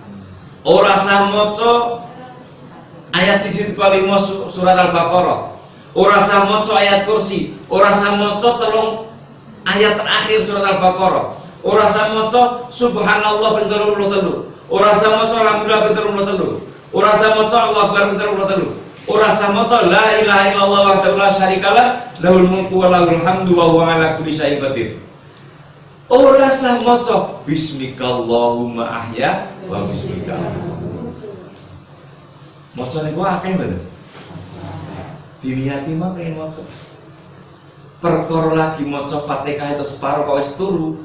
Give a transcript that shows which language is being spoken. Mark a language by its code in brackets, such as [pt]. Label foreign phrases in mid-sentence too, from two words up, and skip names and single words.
[jv] Ora sah maca ayat 1-5 surat Al-Baqarah. Ora sah maca ayat kursi. Ora sah maca 3 ayat terakhir surat Al-Baqarah. Ora sah maca subhanallah ping 33. Ora sah maca alhamdulillah ping 33. Ora sah maca [ar] الله أكبر [jv] ping 33. Ora sah maca [ar] لا إله إلا الله وحده لا شريك له له الملك وله الحمد وهو على كل شيء قدير. [jv] Ora sah maca [ar] باسمك اللهم أحيا وباسمك. [jv] Maca niku akeh bener. Diniati mah pengen maca. Perkara lagi maca Fatihah itu separo kok wis turu.